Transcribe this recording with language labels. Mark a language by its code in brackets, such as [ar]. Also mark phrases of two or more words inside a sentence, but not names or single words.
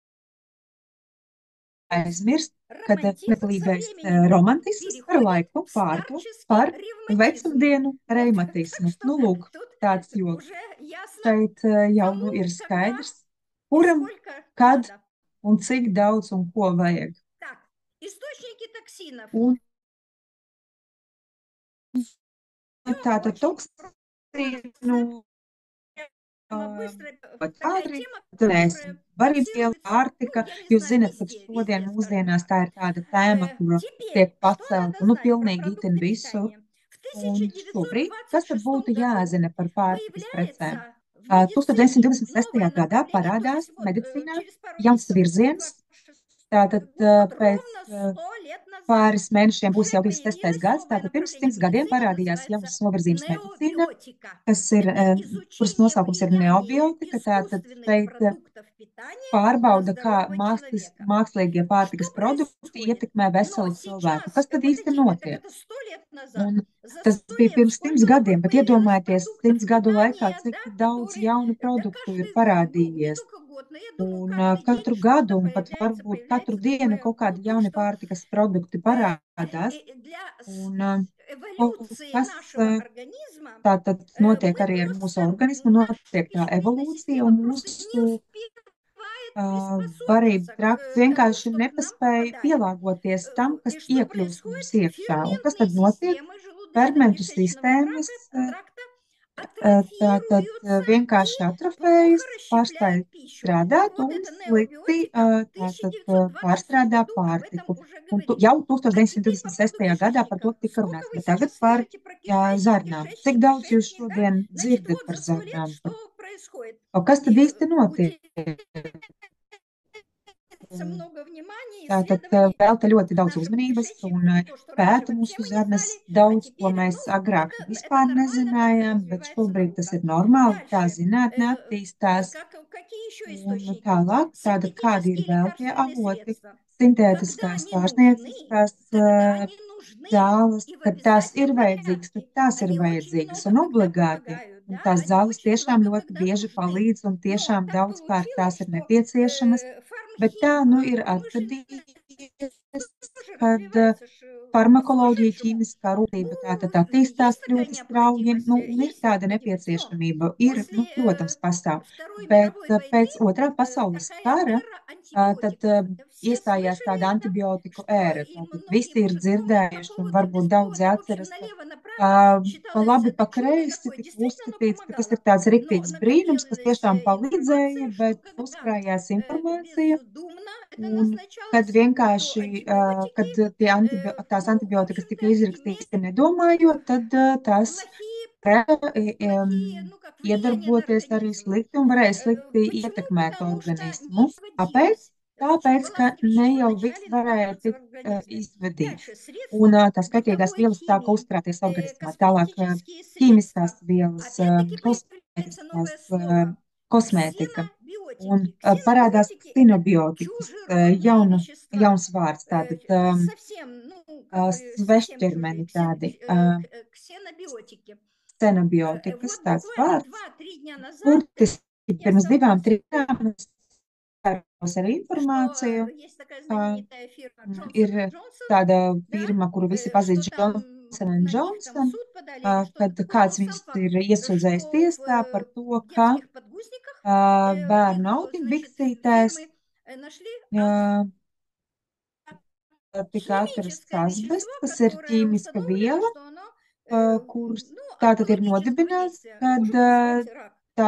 [lv] aizmirst, kad [ru] романтизм со [lv] nepalīdzēs [ru] временем [lv] romantisms ar [ru] переходит [lv] laiku [ru] в [lv] pārto [ru] старческий [lv] par [ru] ревматизм. [lv] vecumdienu [ru] Вот, так [lv] reimatismu. [ru] что [lv] Nu, lūk, [ru] тут [lv] tāds joks. [ru] уже ясно, [lv] Šeit jau [ru] кому, [lv] nu ir [ru] когда [lv] skaidrs, [ru] и [lv] kuram, [ru] сколько [lv] kad [ru] надо. [lv] un cik daudz un ko vajag. [ru] Так, источники токсинов. [lv] Un tātad [ru] Очень [lv] toksīnu [ru] быстро [lv] ļoti [ru] такая [lv] ātri, [ru] тема, [lv] tad mēs [ru] которая [lv] varības viela, [ru] муссируется, ну, [lv] pārtika. [ru] я не [lv] Jūs [ru] знаю, [lv] zinat, ka [ru] везде, [lv] šodien [ru] везде, скажем [lv] mūsdienās [ru] так. [lv] tā ir tāda tēma, kura [ru] Теперь, [lv] tiek [ru] что надо [lv] pacelta, nu, [ru] знать про [lv] pilnīgi itin [ru] продукты [lv] visu. [ru] питания? В [lv] Un šobrīd, kas tad [ru] 1926 [lv] būtu [ru] году [lv] jāzina par pārtikas precēm? [ru] появляется в медицине [lv] 1926. [ru] новое [lv] gadā [ru] направление, то [lv] parādās [ru] есть вот [lv] medicīnā [ru] через пару [lv] jauns [ru] месяцев будет [lv] virziens. [ru] 26 [lv] Tātad [ru] год, вот [lv] pēc [ru] ровно 100 лет назад [lv] pāris mēnešiem būs [ru] уже [lv] jau 26. [ru] появилось [lv] gads, [ru] новое [lv] tātad pirms [ru] направление [lv] 100 gadiem [ru] медицины, [lv] parādījās [ru] называется [lv] jauns novirzījums medicīnā, [ru] необиотика. [lv] kas ir, [ru] Это [lv] kuras [ru] изучение [lv] nosaukums ir [ru] влияния [lv] neobiotika. Tātad [ru] искусственных [lv] šeit [ru] продуктов питания на [lv] pārbauda, kā [ru] здорового человека. [lv] mākslīgie [ru] Что [lv] pārtikas produkti [ru] происходит? [lv] ietekmē [ru] Но [lv] veselu cilvēku. [ru] сейчас, [lv] Kas tad [ru] вот [lv] īsti [ru] эти, [lv] notiek? [ru] это 100 лет назад, [lv] Un [ru] за [lv] tas [ru] 100 [lv] bija [ru] лет, [lv] pirms 100 [ru] сколько новых [lv] gadiem, bet [ru] появилось [lv] iedomājieties, [ru] продуктов [lv] 100 gadu laikā, [ru] питания, [lv] cik [ru] да, [lv] daudz [ru] которые, [lv] jaunu [ru] да, [lv] produktu ir [ru] каждый, ну, не [lv] parādījies. [ru] только год, но я думаю, [lv] Un [ru] каждый день [lv] katru [ru] что-то [lv] gadu, un pat [ru] появляется, [lv] varbūt katru [ru] появляется [lv] dienu [ru] такое, [lv] kaut kādi [ru] ну, то, [lv] jauni [ru] что [lv] pārtikas produkti parādās. [ru] для [lv] Un kaut [ru] эволюции [lv] kas [ru] нашего организма [lv] tātad notiek [ru] мы [lv] arī ar mūsu [ru] просто, [lv] organismu, [ru] наша [lv] notiek tā [ru] пищевидная [lv] evolūcija, [ru] система [lv] un [ru] просто не [lv] mūsu [ru] успевает [lv] varību [ru] приспособиться [lv] trakts [ru] к тому, [lv] vienkārši [ru] что к нам [lv] nepaspēja [ru] попадает. [lv] pielāgoties tam, kas [ru] И что [lv] iekļūst [ru] происходит? [lv] mums iekšā. Un kas [ru] Ферментные [lv] tad notiek? [ru] системы [lv] Fermentu [ru] желудочно-кишечного [lv] sistēmas [ru] тракта [lv] tātad [ru] атрофируются [lv] vienkārši [ru] и плохо [lv] atrofējas, pārstāj [ru] расщепляют пищу. [lv] strādāt [ru] Вот [lv] un [ru] это [lv] slikti [ru] необиотика в [lv] tātad [ru] 1926 [lv] pārstrādā [ru] году об этом [lv] pārtiku. [ru] уже [lv] Un [ru] говорит. [lv] jau [ru] А теперь по поводу [lv] 1926. gadā par to [ru] кишечника. [lv] tika [ru] Сколько [lv] runāts, [ru] вы [lv] bet tagad [ru] сейчас [lv] par [ru] слышите про кишечник, [lv] zarnām. Cik [ru] кишечник, [lv] daudz jūs [ru] кишечник, да? [lv] šodien [ru] Значит, [lv] dzirdat [ru] вот [lv] par [ru] за 100 лет [lv] zarnām? [ru] что происходит? [lv] O kas tad [ru] И [lv] īsti notiek? [ru] уделяется много внимания, [lv] Tātad [ru] исследований [lv] velta ļoti daudz [ru] нашему [lv] uzmanības un [ru] кишечнику. Вот то, что раньше [lv] pēta [ru] вообще [lv] mūsu [ru] мы не [lv] zarnas [ru] знали, а [lv] daudz, ko [ru] теперь, [lv] mēs [ru] ну, [lv] agrāk [ru] это [lv] vispār [ru] нормально, так [lv] nezinājām, bet [ru] развивается [lv] šobrīd tas [ru] наука. [lv] ir normāli, tā [ru] Дальше. [lv] zinātne attīstās. [ru] Какие еще [lv] Un [ru] источники? [lv] tālāk, tātad kādi ir [ru] Синтетические [lv] vēl tie [ru] лекарственные [lv] avoti, [ru] средства. Когда [lv] sintētiskās [ru] они нужны, [lv] pārsnieciskās [ru] тогда они нужны. [lv] zāles, [ru] И в [lv] kad tās ir [ru] обязательном [lv] vajadzīgas, tad [ru] порядке. [lv] tās ir [ru] Они очень [lv] vajadzīgas [ru] много [lv] un [ru] когда [lv] obligāti. [ru] помогают, [lv] Un [ru] да, [lv] tās [ru] они [lv] zāles [ru] очень [lv] tiešām [ru] много [lv] ļoti [ru] когда [lv] bieži [ru] нужны. [lv] palīdz un [ru] Но [lv] tiešām [ru] так [lv] daudzkārt [ru] получилось, [lv] tās ir [ru] что [lv] nepieciešamas, bet tā nu ir [ru] промышленность [lv] atgadījies, [ru] тоже [lv] kad [ru] развивается по [lv] farmakoloģija, [ru] сумасшедшему. [lv] ķīmiskā [ru] Ну, [lv] rūpība tātad [ru] есть [lv] attīstās [ru] такая [lv] ļoti strauji, [ru] необходимость, [lv] nu, un ir [ru] есть [lv] tāda [ru] необходимость. Но [lv] nepieciešamība. Ir, nu, [ru] после [lv] protams, pastāv. [ru] Второй [lv] Bet [ru] мировой войны [lv] pēc Otrā pasaules [ru] такая [lv] kara [ru] эра [lv] tad [ru] антибиотиков. Все [lv] iestājās [ru] слышали [lv] tāda [ru] это, [lv] antibiotiku [ru] что [lv] ēra. [ru] и [lv] Tātad [ru] многие, [lv] visi ir [ru] может, помнят по [lv] dzirdējuši, un [ru] поводу [lv] varbūt daudzi [ru] бесплодия. В общем, [lv] atceras, ka [ru] налево-направо [lv] pa [ru] считалось [lv] labi, [ru] это [lv] pa [ru] чудо [lv] kreisi [ru] такое. [lv] tika [ru] Действительно, оно [lv] uzskatīts, ka tas ir [ru] помогало. [lv] tāds [ru] Но [lv] riktīgs brīnums, kas [ru] накопилась [lv] tiešām palīdzēja, [ru] информация, что [lv] bet [ru] когда [lv] uzkrājās informācija, [ru] бездумно это [lv] un kad [ru] назначалось, то [lv] vienkārši, [ru] антибиотики, [lv] kad tās [ru] ну, в [lv] antibiotikas tika [ru] общем-то, [lv] izrakstītas nedomājot, tad tās [ru] плохие, [lv] varēja [ru] ну, как влияние на [lv] iedarboties arī [ru] организм. [lv] slikti un varēja slikti [ru] Почему? [lv] ietekmēt [ru] Потому что не [lv] organismu. Kāpēc? [ru] проводилось. Очень [lv] Tāpēc, ka [ru] полезные [lv] ne [ru] вещества [lv] jau viss [ru] начали [lv] varēja [ru] накапливаться в [lv] tikt [ru] организме. [lv] izvedīts, [ru] Дальше [lv] un [ru] средства [lv] tās kaitīgās [ru] бытовой [lv] vielas sāka [ru] химии, [lv] uzkrāties organismā. Tālāk [ru] косметические [lv] ķīmiskās [ru] средства. [lv] vielas, [ru] Опять-таки появляется [lv] kosmētiskās [ru] новое слово. [lv] kosmētika. Un [ru] Ксенобиотики. [lv] parādās [ru] Ксенобиотики– это [lv] ksinobiotikas, [ru] чужеродные вещества. [lv] jauns vārds, tātad [ru] Совсем, ну, как бы совсем чужие. [lv] svešķermeni tādi, [ru] Ксенобиотики. [lv] ksenobiotikas, [ru] Вот [lv] tāds [ru] буквально [lv] vārds. [ru] 2-3 дня назад [lv] Burtiski [ru] я [lv] pirms divām, [ru] столкнулась [lv] trim dienām es skāros ar [ru] что [lv] informāciju, [ru] есть такая [lv] ka [ru] знаменитая фирма [lv] ir [ru] Johnson Johnson, [lv] tāda [ru] да, [lv] firma, kuru visi [ru] что [lv] pazīst, [ru] там [lv] Johnson [ru] на них там [lv] Johnson, [ru] суд подали или что-то [lv] kad [ru] такое, но [lv] kāds [ru] сам [lv] viņus [ru] факт, [lv] ir iesūdzējis [ru] что [lv] tiesā par to, [ru] в [lv] ka [ru] детских подгузниках [lv] bērnu [ru] их, значит, [lv] autiņbiksītēs [ru] фирмы нашли [lv] tika atrasts [ru] химическое [lv] asbests, [ru] вещество, [lv] kas ir [ru] которое [lv] ķīmiska [ru] установлено, [lv] viela, [ru] что оно [lv] kurus [ru] Ну, [lv] tātad ir [ru] онкологическое [lv] nodibināts, [ru] воздействие [lv] kad [ru] может вызвать рак. [lv] tā